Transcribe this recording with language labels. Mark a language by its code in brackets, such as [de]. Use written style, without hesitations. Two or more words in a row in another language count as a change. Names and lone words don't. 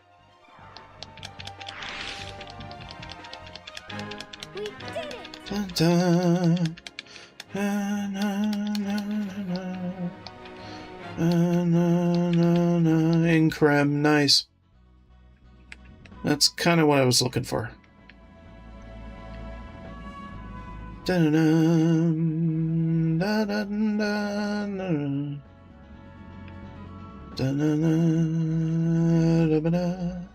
[en] We did it! Dun, dun. Na, na, na, na, na, na, na. Increm, nice. That's kind of what I was looking for. Dun-dun-dun, da-dun-dun-dun. Dun-dun-dun, da-ba-da.